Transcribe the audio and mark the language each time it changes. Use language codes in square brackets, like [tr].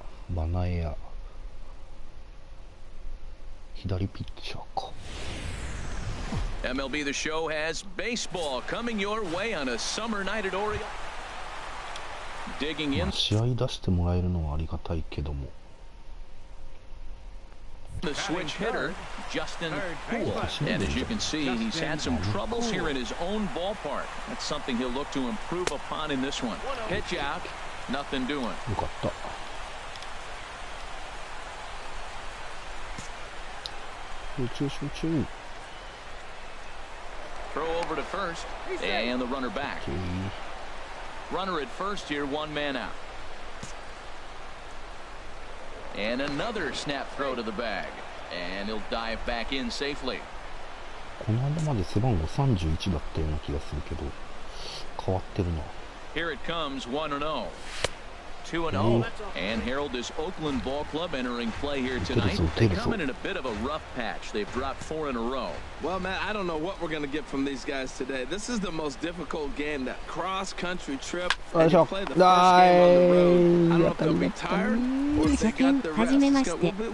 [ja] バナエア左ピッチャーか。 [en] MLB The Show has baseball coming your way on a summer night at Oriole. Digging in. [ja] 試合出してもらえるのはありがたいけども。 [en] The switch hitter, Justin Poole. And as you can see, he's had some troubles here in his own ballpark. That's something he'll look to improve upon in this one. Pitch out, nothing doing. [ja] よかった。集中集中。 [en] Throw over to first, and the runner back. Runner at first here, one man out. And another snap throw to the bag, and he'll dive back in safely. [ja] この間まで背番号31だったような気がするけど、変わってるな。 [en] Here it comes, 1-0. 2-0, and herald this Oakland ball club entering play here tonight. They come in a bit of a rough patch. They've dropped 4 in a row. Well, man, I don't know what we're going to get from these guys today. This is the most difficult game, that cross-country trip. And you play the first game on the road. I don't know if they'll be tired or if they got the rest.